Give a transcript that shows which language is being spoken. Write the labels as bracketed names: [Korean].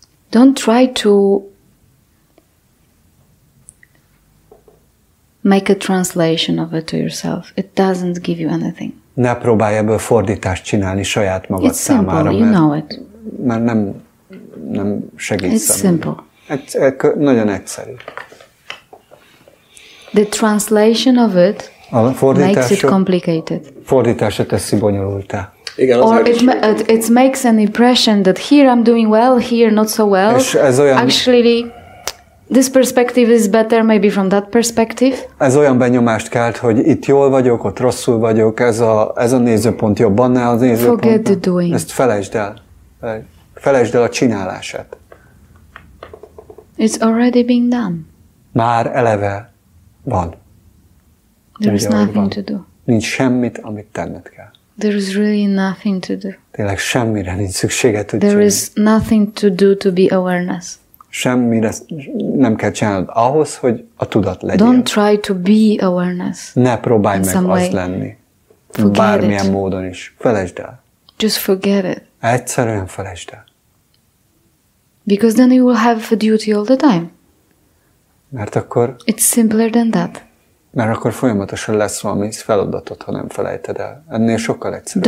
[English] Don't try to make a translation of it to yourself. It doesn't give you anything. [Hungarian] Ne próbálj ebből fordítást csinálni saját magad számára. [English] It's simple, you know it. [Hungarian] Mert nem segít [English] It's simple. [Hungarian] Nagyon egyszerű. [English] The translation of it makes it complicated. [Hungarian] Fordítása teszi bonyolultá. Igen, [English] or it makes an impression that here I'm doing well, here not so well. Actually, this perspective is better maybe from that perspective. [Hungarian] Ez olyan benyomást kelt, hogy itt jól vagyok, ott rosszul vagyok, ez a nézőpont jobb annál az nézőpont. [English] Forget the doing. [Hungarian] Ezt felejtsd el. Felejtsd el a csinálását. [English] It's already being done. [Hungarian] Már eleve van. [English] There's nothing to do. [Hungarian] Nincs semmit, amit tenned kell. [English] There is really nothing to do. [Hungarian] Tényleg semmire nincs szükséged, hogy [English] There is nothing to do to be awareness. [Hungarian] Semmire nem kell csinálnod ahhoz, hogy a tudat legyen. [English] Don't try to be awareness. [Hungarian] Ne próbálj meg [English] some [Hungarian] azt lenni. [English] Forget [Hungarian] Bármilyen [English] it. [Hungarian] módon is. Felejtsd el. [English] Just forget it. [Hungarian] Egyszerűen felejtsd el. [English] Because then you will have a duty all the time. [Hungarian] Mert akkor [English] It's simpler than that. [Hungarian] folyamatosan lesz valami feladatod, ha nem felejted el. Ennél sokkal egyszerűbb.